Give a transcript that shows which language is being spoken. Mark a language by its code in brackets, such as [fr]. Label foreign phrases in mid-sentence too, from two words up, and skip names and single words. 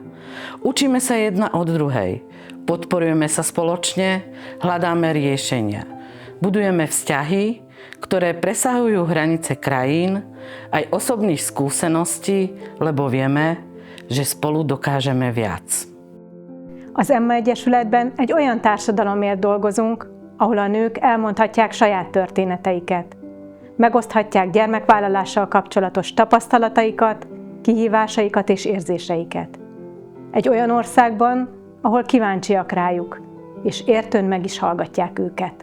[sk] Učíme sa jedna od druhej, podporujeme sa spoločne, hľadáme riešenia. Budujeme vzťahy, ktoré presahujú hranice krajín, aj osobných skúseností, lebo vieme, že spolu dokážeme viac. [hu] Az Emma Egyesületben egy olyan társadalomért dolgozunk, ahol a nők elmondhatják saját történeteiket. Megoszthatják gyermekvállalással kapcsolatos tapasztalataikat, kihívásaikat és érzéseiket. Egy olyan országban, ahol kíváncsiak rájuk, és értőn meg is hallgatják őket.